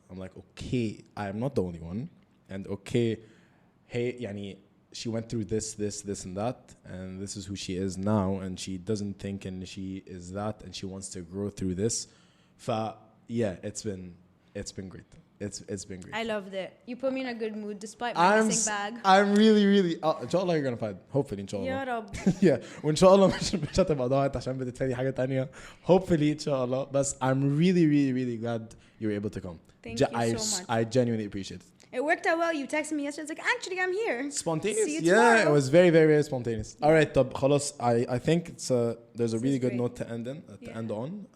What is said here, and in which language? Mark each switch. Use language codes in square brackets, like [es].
[en] I'm like, okay, I am not the only one, and okay, hey, [ar] يعني [en] she went through this and that, and this is who she is now, and she doesn't think and she is that, and she wants to grow through this. Yeah, it's been great. It's been great. I loved it. You put me in a good mood despite my missing bag. I'm really inshallah you're gonna find. Hopefully inshallah. [ar] يا رب. [en] Yeah, [ar] وإنشاء مش هتبقى ضاعت عشان بتتفادي حاجة تانية. [en] Hopefully inshallah. But I'm really glad you were able to come. Thank you so much. I genuinely appreciate it. It worked out well. You texted me yesterday. It's like, actually, I'm here. Spontaneous. See you yeah, tomorrow. it was very spontaneous. All right, [ar] طب خلاص. [en] I think there's a really good great. note to end on.